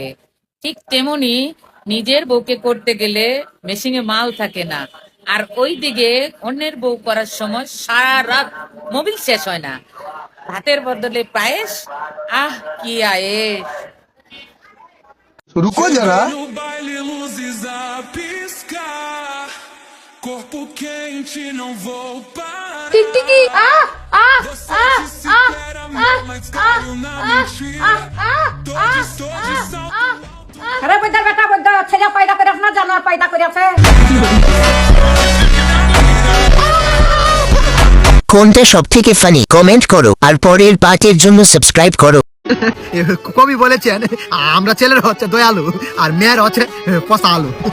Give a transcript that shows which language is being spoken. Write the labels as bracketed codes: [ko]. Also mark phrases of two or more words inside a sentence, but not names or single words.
[bn] ঠিক তেমনি নিজের বউকে করতে গেলে মেশিনে মাল থাকে না, আর ওই দিকে অন্যের বউ করার সময় সারা রাত মোবিল শেষ হয় না। ভাতের বদলে পায়েস, আহ কি আয়েশ। [hi] रुको ज़रा। [pt] No baile luzes a piscar, corpo quente, não vou parar. [bn] টিকটিকি [pt] Você disse que era meu, mas caiu na mentira. Tô de salto. [bn] আরে বৈদ্যার বেটা বৈদ্য ছেলে পয়দা করে না জানোয়ার পয়দা করেছে। কোনটা সব থেকে [en] funny comment [bn] করো আর পরের পার্টের জন্য সাবস্ক্রাইব করো। কবি বলেছেন আমরা ছেলের হচ্ছে দয়ালু আর মেয়ের হচ্ছে পচা আলু।